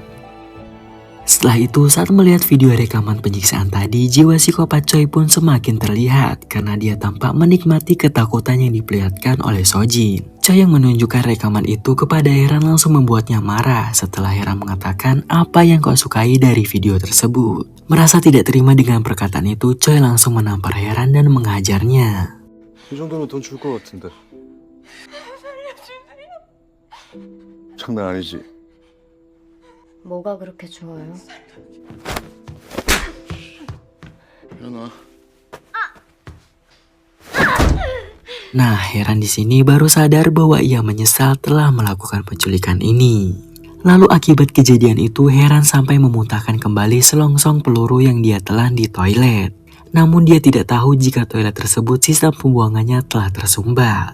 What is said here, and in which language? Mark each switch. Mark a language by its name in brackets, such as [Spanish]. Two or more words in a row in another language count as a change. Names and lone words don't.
[Indonesian] Setelah itu, saat melihat video rekaman penyiksaan tadi, jiwa psikopat Choi pun semakin terlihat karena dia tampak menikmati ketakutan yang diperlihatkan oleh Sojin. Choi yang menunjukkan rekaman itu kepada Heran langsung membuatnya marah setelah Heran mengatakan apa yang kau sukai dari video tersebut. Merasa tidak terima dengan perkataan itu, Choi langsung menampar Heran dan menghajarnya. [Korean] 이 정도면 돈 줄 것 같은데. 장난 아니지? 뭐가 그렇게 좋아요? 일어나. [Indonesian] Nah, Heran di sini baru sadar bahwa ia menyesal telah melakukan penculikan ini. Lalu akibat kejadian itu, Heran sampai memuntahkan kembali selongsong peluru yang dia telan di toilet. Namun dia tidak tahu jika toilet tersebut sistem pembuangannya telah tersumbat.